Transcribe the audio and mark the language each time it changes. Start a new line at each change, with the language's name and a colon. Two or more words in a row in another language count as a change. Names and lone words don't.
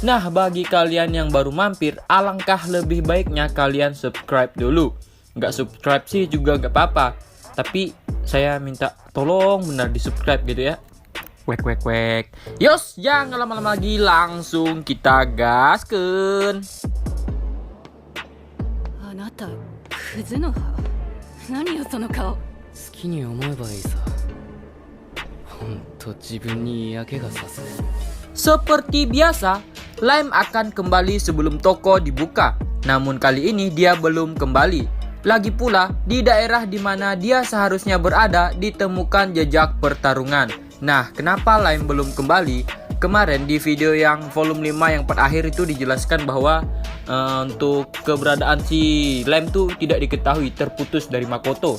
Indonesian: Nah, bagi kalian yang baru mampir, alangkah lebih baiknya kalian subscribe dulu. Nggak subscribe sih juga nggak apa-apa, tapi saya minta tolong benar di subscribe gitu ya. Wek. Yos, jangan lama-lama lagi, langsung kita gaskeun.
Japanese: Anata, Kuzunoha. なによその顔? 好きに思えばいいさ。ほんと自分に嫌気がさす。
Indonesian: Seperti biasa, Lime akan kembali sebelum toko dibuka. Namun kali ini dia belum kembali. Lagi pula, di daerah di mana dia seharusnya berada ditemukan jejak pertarungan. Nah, kenapa Lime belum kembali? Kemarin di video yang volume 5 yang terakhir itu dijelaskan bahwa untuk keberadaan si Lime tuh tidak diketahui, terputus dari Makoto.